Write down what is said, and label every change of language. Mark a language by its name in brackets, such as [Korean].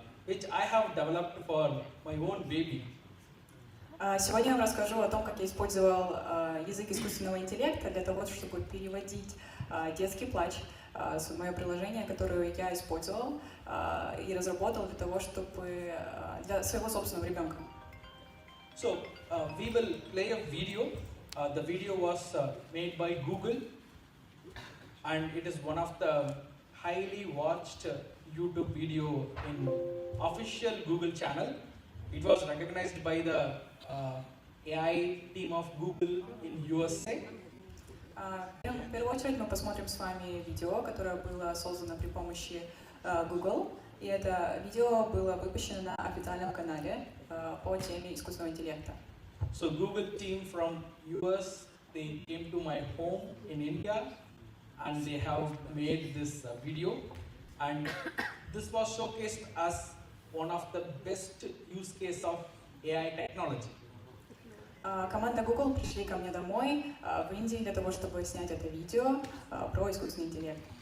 [English] which I have developed for my own baby. [Russian] Сегодня я вам расскажу о том, как я использовал язык искусственного интеллекта для того, чтобы переводить детский плач. Мое приложение, которое я использовал и разработал для того, чтобы для своего собственного ребенка. [English] So we will play a video. The video was made by Google, and it is one of the highly watched YouTube video in official Google channel. It was recognized by the AI team of Google in USA. [Russian] В первую очередь мы посмотрим с вами видео, которое было создано при помощи Google. И это видео было выпущено на официальном канале по теме искусственного интеллекта. [English] So Google team from US, they came to my home in India, and they have made this video, and this was showcased as one of the best use case of AI technology. [Russian] Команда Google пришли ко мне домой в Индии для того, чтобы снять это видео про искусственный интеллект.